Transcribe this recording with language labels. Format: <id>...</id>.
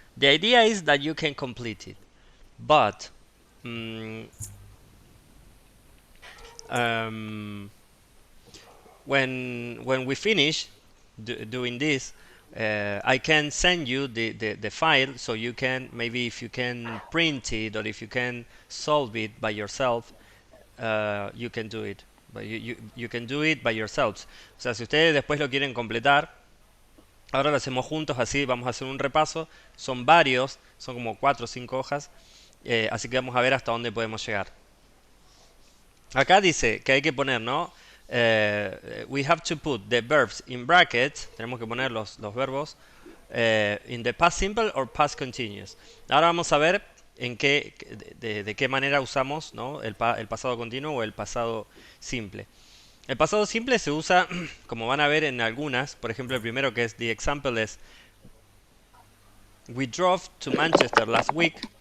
<en>The idea is that you can complete it, but mm, um, when we finish doing this, I can send you the file so you can, maybe if you can print it or if you can solve it by yourself, you can do it. But you can do it by yourselves.</en> <es>O sea, si ustedes después lo quieren completar, ahora lo hacemos juntos, así vamos a hacer un repaso. Son varios, son como 4 o 5 hojas, así que vamos a ver hasta dónde podemos llegar. Acá dice que hay que poner, ¿no?</es> <en>We have to put the verbs in brackets.</en> <es>Tenemos que poner los verbos</es> <en>in the past simple or past continuous.</en> <es>Ahora vamos a ver en qué, de qué manera usamos, ¿no? el pasado continuo o el pasado simple. El pasado simple se usa, como van a ver en algunas, por ejemplo el primero que es</es> <en>the example</en> <es>es</es> <en>we drove to Manchester last week.</en>